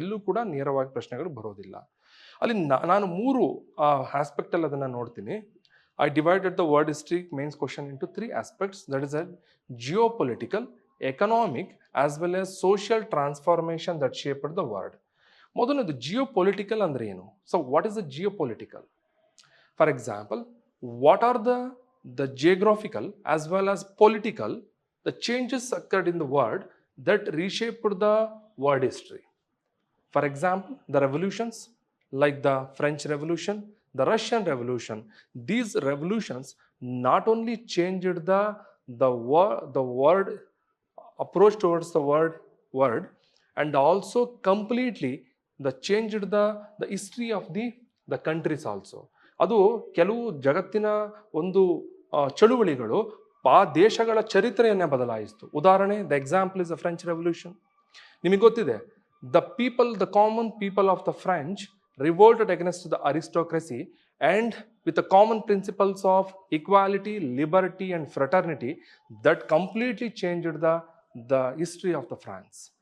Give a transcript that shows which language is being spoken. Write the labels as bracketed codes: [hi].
[kn] ಎಲ್ಲೂ ಕೂಡ ನೇರವಾಗಿ ಪ್ರಶ್ನೆಗಳು ಬರೋದಿಲ್ಲ. ಅಲ್ಲಿ ನಾನು 3 ಆಸ್ಪೆಕ್ಟಲ್ಲಿ ಅದನ್ನು ನೋಡ್ತೀನಿ. [en] I divided the world history mains question into 3 aspects. That is a geopolitical, economic as well as social transformation that shaped the world. [kn] ಮೊದಲನೇದು ಜಿಯೋಪೊಲಿಟಿಕಲ್ ಅಂದರೆ ಏನು? [en] So what is the geopolitical? For example, what are the geographical as well as political the changes occurred in the world that reshaped the world history. For example, the revolutions like the French Revolution, the Russian Revolution, these revolutions not only changed the world approach towards the world and also completely changed the history of the countries also. [kn] ಅದು ಕೆಲವು ಜಗತ್ತಿನ ಒಂದು ಚಳುವಳಿಗಳು ಆ ದೇಶಗಳ ಚರಿತ್ರೆಯನ್ನೇ ಬದಲಾಯಿಸಿತು. [en] ಉದಾಹರಣೆ, the example is the French revolution. [kn] ನಿಮಗೆ ಗೊತ್ತಿದೆ, [en] The common people of the French revolted against the aristocracy and with the common principles of equality, liberty and fraternity that completely changed the history of the France.